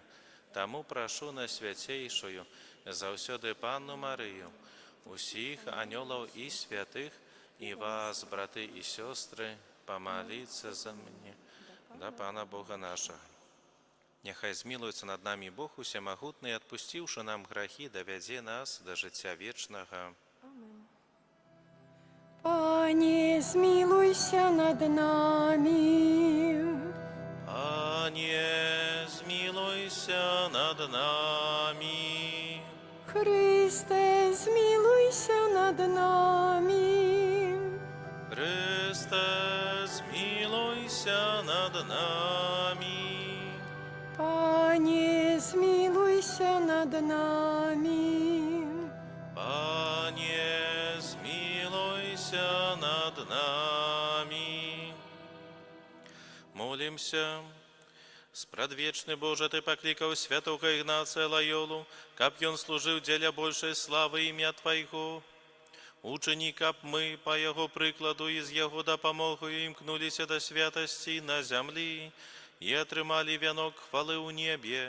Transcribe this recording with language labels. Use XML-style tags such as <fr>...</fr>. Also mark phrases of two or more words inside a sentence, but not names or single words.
<be>Таму прашу на свяцейшую заўсёды Панну Марыю, усіх анёлаў і святых, і вас, браты і сёстры, памаліцца за мне да Пана Бога нашага. Няхай змілуецца над намі Бог усемагутны, адпусціўшы нам грахі, давядзе нас да жыцця вечнага.</be> <uk>Пане, змилуйся над нами. Пане, змилуйся над нами. Христе, змилуйся над нами. Христе, змилуйся над нами. Пане, змилуйся над нами. Пане, змилуйся над нами. Молимся.</uk> <be>Спрадвечны Божа, Ты паклікаў святога Ігнацыя Лайолу, каб ён служыў дзеля большай славы імя Твайго. Учыні, каб мы, па яго прыкладу і з яго дапамогаю імкнуліся да святасці на зямлі і атрымалі вянок хвалы ў небе.</be>